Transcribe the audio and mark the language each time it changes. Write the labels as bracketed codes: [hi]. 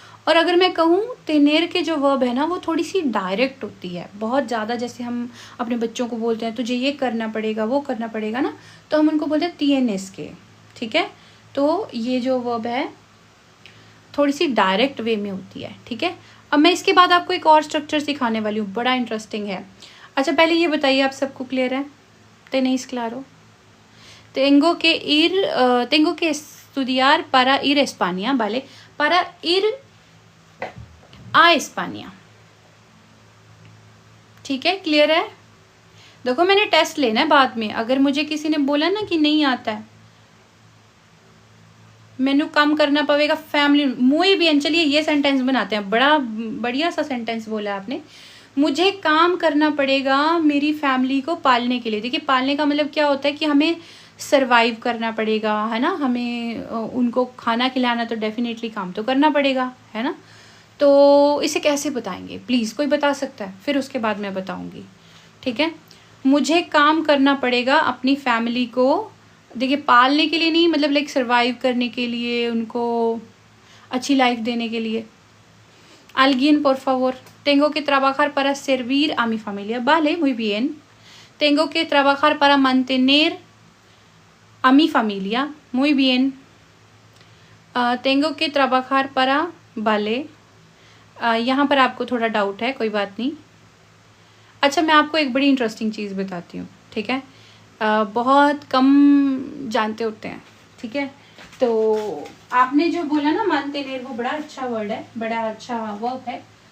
[hi] और अगर मैं कहूँ तेनेर के जो वर्ब है ना वो थोड़ी सी डायरेक्ट होती है, बहुत ज़्यादा, जैसे हम अपने बच्चों को बोलते हैं तुझे ये करना पड़ेगा वो करना पड़ेगा ना, तो हम उनको बोलते हैं तिएनेस के, ठीक है। तो ये जो वर्ब है थोड़ी सी डायरेक्ट वे में होती है, ठीक है। अब मैं इसके बाद आपको एक और स्ट्रक्चर सिखाने वाली हूँ, बड़ा इंटरेस्टिंग है। अच्छा पहले ये बताइए आप सबको क्लियर है, [es] tenéis claro? Tengo que estudiar para ir a España, ¿vale? Para ir a España, [hi] ठीक है, क्लियर है। देखो मैंने टेस्ट लेना है बाद में, अगर मुझे किसी ने बोला ना कि नहीं आता है, मैंने काम करना पड़ेगा फैमिली, [es] muy bien, [hi] चलिए ये सेंटेंस बनाते हैं, बड़ा बढ़िया सा सेंटेंस बोला आपने, मुझे काम करना पड़ेगा मेरी फैमिली को पालने के लिए। देखिए पालने का मतलब क्या होता है कि हमें सरवाइव करना पड़ेगा, है ना, हमें उनको खाना खिलाना, तो डेफिनेटली काम तो करना पड़ेगा, है ना। तो इसे कैसे बताएंगे, प्लीज़ कोई बता सकता है, फिर उसके बाद मैं बताऊंगी, ठीक है। मुझे काम करना पड़ेगा अपनी फैमिली को, देखिए पालने के लिए नहीं, मतलब लाइक सरवाइव करने के लिए, उनको अच्छी लाइफ देने के लिए। [es] Alguien por favor, tengo que trabajar para servir a mi familia, vale, muy bien. Tengo que trabajar para mantener a mi familia, muy bien. Tengo que trabajar para, vale. [hi] यहाँ पर आपको थोड़ा डाउट है, कोई बात नहीं। अच्छा मैं आपको एक बड़ी इंटरेस्टिंग चीज़ बताती हूँ, ठीक है। बहुत कम जानते होते हैं, ठीक है। तो आपने जो बोला ना मानतेनेर, वो बड़ा अच्छा वर्ड है, बड़ा अच्छा वर्ब है,